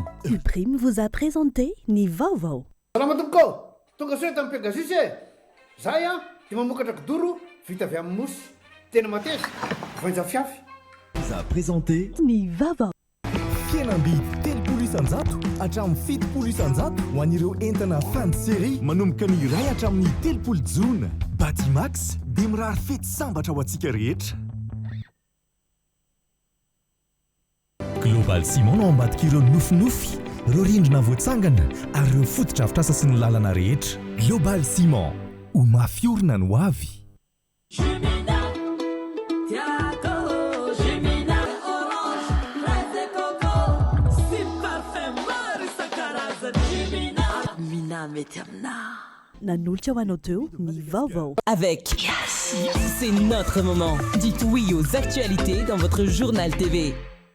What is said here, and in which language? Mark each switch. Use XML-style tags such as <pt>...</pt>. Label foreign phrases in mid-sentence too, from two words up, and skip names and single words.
<fr>Uprime vous a présenté</fr> <mg>ny vaovao. Salama tompoko, tonga soa tamin'ny Pegasus e. Zay dia mamokatra kidoro vita avy amin'ny mosy. Tena mateza, voanja fiafy.</mg> <fr>Vous a présenté</fr> <mg>ny vaovao. Fihenam-bidy 3 isan-jato hatramin'ny 7 isan-jato ho an'ireo entana</mg> <fr>fin de série</fr> <mg>manomboka ny iray hatramin'ny 3 jona. Batimax dia mirary fety sambatra ho antsika rehetra. Global Ciment no ambadika ireo nofinofy, ireo rindrina voatsangana ary ireo fotodrafitrasa sy ny lalana rehetra. Global Ciment, ho mafiorina no avy. Nanolotra ho anao teo ny vaovao.</mg> <fr>Avec Yes, c'est notre moment. Dites oui aux actualités dans votre journal TV.</fr>